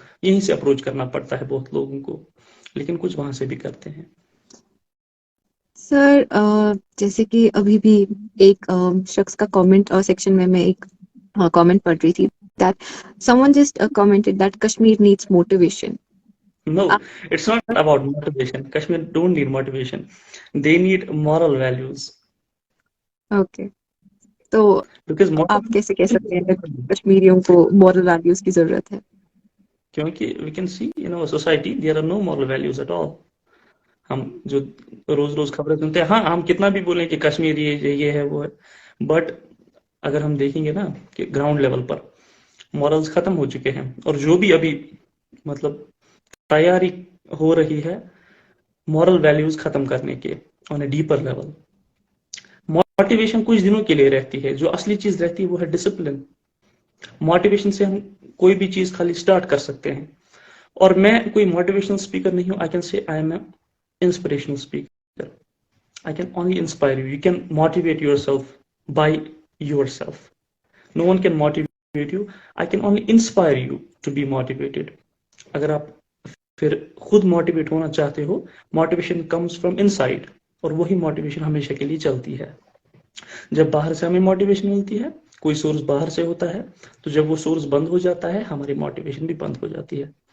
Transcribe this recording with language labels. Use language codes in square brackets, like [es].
[ur] یہیں سے اپروچ کرنا پڑتا ہے بہت لوگوں کو، لیکن کچھ وہاں سے بھی کرتے ہیں. سر جیسے کہ ابھی بھی ایک شخص کا کامنٹ سیکشن میں ایک کامنٹ پڑھ رہی تھی [en] that someone just commented that Kashmir needs motivation. No, [ur] آپ [en] it's not about motivation. Kashmir don't need motivation. They need moral values. [ur] Okay, تو [en] Because [ur] آپ کیسے کہہ سکتے ہیں کہ کشمیریوں کو مورل ویلیوز کی ضرورت ہے؟ [en] کیونکہ we can see in our society there are no moral values at all. [ur] ہم جو روز روز خبریں سنتے ہیں، ہاں ہم کتنا بھی بولیں کہ کشمیر یہ ہے وہ ہے، بٹ اگر ہم دیکھیں گے نا کہ گراؤنڈ لیول پر مورلز ختم ہو چکے ہیں. اور جو بھی ابھی مطلب تیاری ہو رہی ہے مورل ویلیوز ختم کرنے کے [en] On a deeper level. [ur] موٹیویشن کچھ دنوں کے لیے رہتی ہے، جو اصلی چیز رہتی ہے وہ ہے ڈسپلن. موٹیویشن سے ہم کوئی بھی چیز خالی سٹارٹ کر سکتے ہیں. اور میں کوئی موٹیویشنل اسپیکر نہیں ہوں. [en] I can say I am a inspirational speaker. I can only inspire you. You can motivate yourself by yourself. No one can motivate you. I can only inspire you to be motivated. [ur] اگر آپ پھر خود motivate ہونا چاہتے ہو، [en] motivation comes from inside, [ur] اور وہی motivation ہمیشہ کے لیے چلتی ہے. جب باہر سے ہمیں موٹیویشن ملتی ہے، کوئی سورس باہر سے ہوتا ہے، تو جب وہ سورس بند ہو جاتا ہے ہماری موٹیویشن بھی بند ہو جاتی ہے.